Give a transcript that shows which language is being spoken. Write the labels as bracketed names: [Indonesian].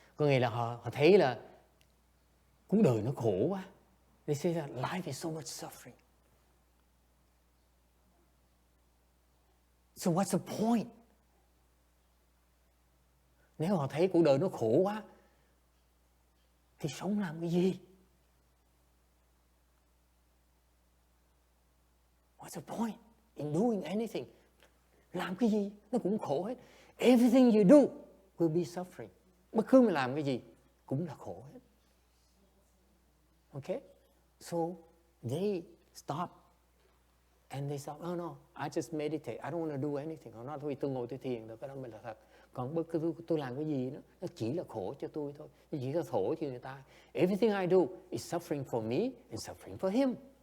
[Vietnamese] Có nghĩa là họ thấy là cuộc đời nó khổ quá. [English] They say that life is so much suffering. So what's the point? [Vietnamese] Nếu họ thấy cuộc đời nó khổ quá, thì sống làm cái gì? [English] What's the point in doing anything? [Vietnamese] Làm cái gì? Nó cũng khổ hết. [English] Everything you do will be suffering. [Vietnamese] Bất cứ mình làm cái gì cũng là khổ hết. [English] Okay? So they stop. And they stop. No, I just meditate. I don't want to do anything. [Vietnamese] Họ nói thôi tôi ngồi tôi thiền được, cái đó mới là thật. Còn bất cứ tôi làm cái gì nó chỉ là khổ cho tôi thôi. Nó chỉ là khổ cho người ta. [English] Everything I do is suffering for me and suffering for him.